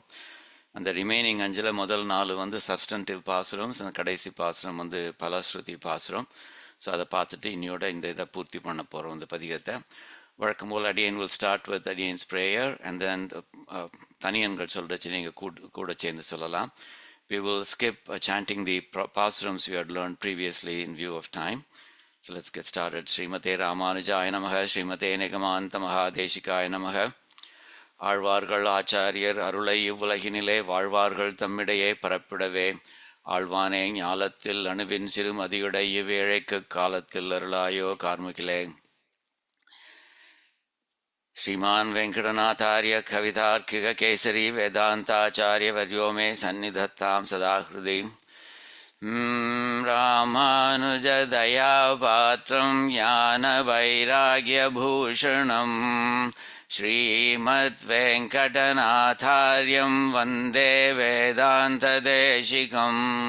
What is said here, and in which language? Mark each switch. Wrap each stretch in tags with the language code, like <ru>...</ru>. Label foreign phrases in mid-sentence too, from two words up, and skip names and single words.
<ta>அந்த ரிமைனிங் 5ல் முதல் 4 சப்ஸ்டன்டிவ் பாசுரம், கடைசி பாசுரம் பலஸ்ருதி பாசுரம். ஸோ அதை பார்த்துட்டு இன்னையோட இந்த இதை பூர்த்தி பண்ண போகிறோம் இந்த பதிகத்தை. வழக்கம் போல் அடியன்</ta> <en>will start with adiyen's prayer and then</en> <ta>தனியன்கள் சொல்கிறச்சு நீங்கள் கூட சேர்ந்து சொல்லலாம்.</ta> <en>We will skip chanting the pasurams we had learned previously in view of time. So let's get started.</en> <sa>श्रीमते रामानुजाय नमः, श्रीमते निगमान्त महादेशिकाय नमः.</sa> <ta>ஆழ்வார்கள் ஆச்சாரியர் அருளை இவ்வுலகினிலே வாழ்வார்கள் தம்மிடையே பரப்பிடவே ஆழ்வானே ஞாலத்தில் அணுவின் சிறுமதியுடை இவ்வேழைக்கு காலத்தில் அருளாயோ கார்முகிலே.</ta> <sa>श्रीमान वेंकटनाथार्य कवितार्किक केसरी वेदांताचार्य वर्यो मे सन्निधत्तां सदा हृदि. रामानुज दया पात्रं ज्ञान वैराग्य भूषणं श्रीमद् वेंकटनाथार्यं वंदे वेदांत देशिकम्.</sa>